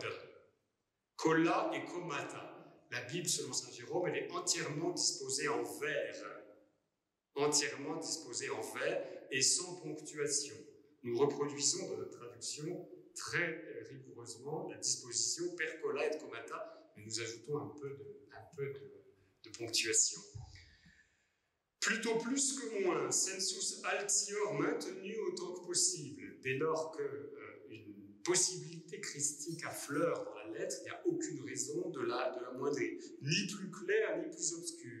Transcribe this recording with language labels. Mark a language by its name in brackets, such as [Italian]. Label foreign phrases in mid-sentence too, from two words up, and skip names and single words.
[Latin] Colla et comata. [French] La Bible, selon saint Jérôme, elle est entièrement disposée en vers. Entièrement disposée en vers et sans ponctuation. Nous reproduisons dans notre traduction très rigoureusement la disposition [Latin] per colla et comata, [French] mais nous ajoutons un peu de ponctuation. Plutôt plus que moins, [Latin] sensus altior [French] maintenu autant que possible, dès lors qu'une possibilité christique affleure dans la lettre, il n'y a aucune raison de la moindrer, ni plus claire, ni plus obscure.